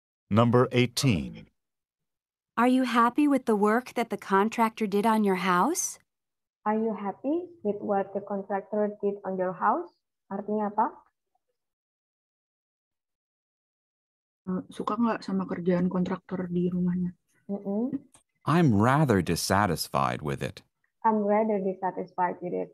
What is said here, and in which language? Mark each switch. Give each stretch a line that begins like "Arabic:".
English: Number 18. Are you happy with the work that the contractor did on your house? Are you happy with what the contractor did on your house?
Indonesian: Artinya apa? Suka nggak sama kerjaan kontraktor di rumahnya?
English: I'm rather dissatisfied with it. I'm rather dissatisfied with it.